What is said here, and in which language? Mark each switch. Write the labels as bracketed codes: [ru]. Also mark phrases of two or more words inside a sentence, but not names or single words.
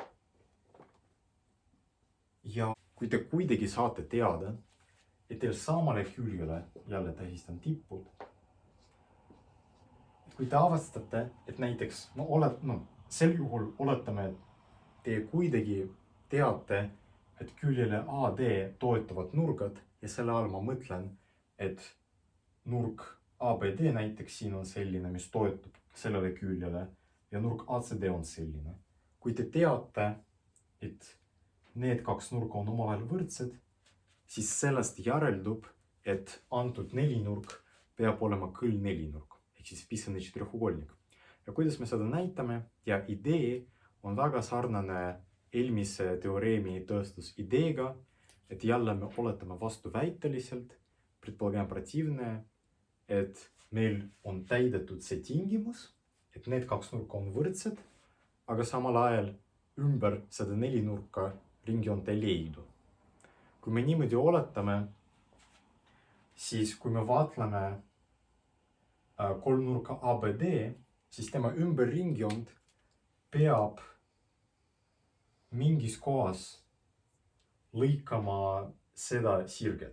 [et] Ja kui te kuidagi saate teada, et teil samale küljele, jälle tähistan tippud, kui te avastate, et näiteks, sel juhul oletame, et te kuidagi teate, et küljele AD toetuvad nurgad ja selle all ma mõtlen, et nurk ABD näiteks siin on selline, mis toetub sellele küljele ja nurk ACD on selline. Kui te teate, et need 2 nurka on omavahel võrdsed, siis sellest järeldub, et antud nelinurk peab olema kõll nelinurk, ehk siis [ru] писанный четырехугольник. [et] Ja kuidas me seda näitame ja idee on väga sarnane eelmise teoreemi tõestus ideega, et jälle me oletame vastuväiteliselt, [ru] предполагаем противное, [et] et meil on täidetud see tingimus, et need 2 nurka on võrdsed, aga samal ajal ümber seda nelinurka ringjoont ei leidu. Kui me niimoodi oletame, siis kui me vaatleme 3 nurka ABD, siis tema ümber ringjoont peab mingis kohas lõikama seda sirget.